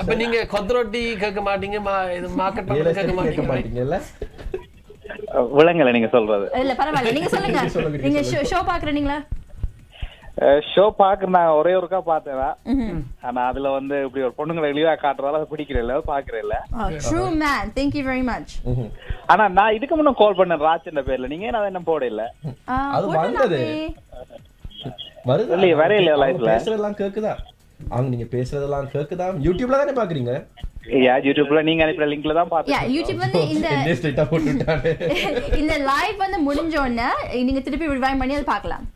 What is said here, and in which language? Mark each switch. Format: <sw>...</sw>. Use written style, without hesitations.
<ta>அப்ப நீங்க கொத்ரோட்டி கேட்க மாட்டீங்க, இது மார்க்கெட் பண்ண கேட்க மாட்டீங்கல? விளங்கல நீங்க சொல்றது. இல்ல பரவாயில்லை, நீங்க சொல்லுங்க. நீங்க ஷோ பாக்குறீங்களா? ஷோ பாக்குறேன், நான் ஒரே ஒருக்கா பார்த்தேன். ஆனா அதுல வந்து இப்படி ஒரு பொண்ணுங்களை வெளியா காட்டுறதால பிடிக்கிறேன், பாக்குறேன்.</ta> <en>True man, thank you very much.</en> <ta>ஆனா நான் இதுக்கு முன்ன கால் பண்ணேன் ராஜ்ன்ற பேர்ல, நீங்க என்ன போட இல்ல? அது வந்தது வருது இல்ல, வர இல்ல லைவ்ல. பேசுறதெல்லாம் கேக்குதா? நீங்க பேசுறதெல்லாம் கேக்குதா? யூடியூப்ல தானே பாக்குறீங்க? யூடியூப்ல நீங்க அனுப்புற லிங்க்ல தான் பார்த்தேன். யூடியூப் வந்து இந்த லைவ் வந்து முடிஞ்ச உடனே நீங்க திருப்பி ரிவைண்ட் பண்ணி அதை பார்க்கலாம்.</ta>